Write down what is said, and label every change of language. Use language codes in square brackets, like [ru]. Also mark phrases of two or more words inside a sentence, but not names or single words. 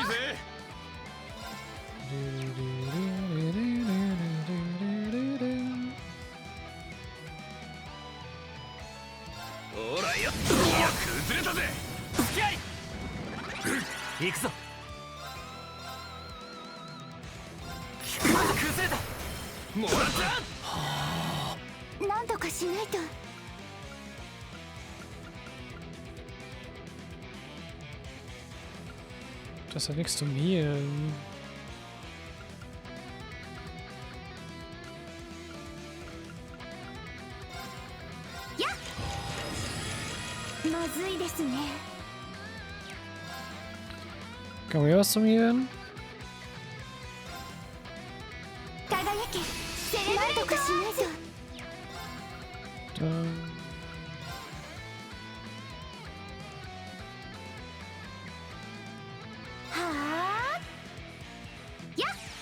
[ja] いいぜほらよいや崩れたぜ付き合い行くぞ崩れたもらったなんとかしないと [de] Das ist ja nichts zum Healen. [ja] まずいですね [de] Kann man hier was zum Healen? [ja] 輝けセレブレートなんとかしないと [de] Dann. はあやっ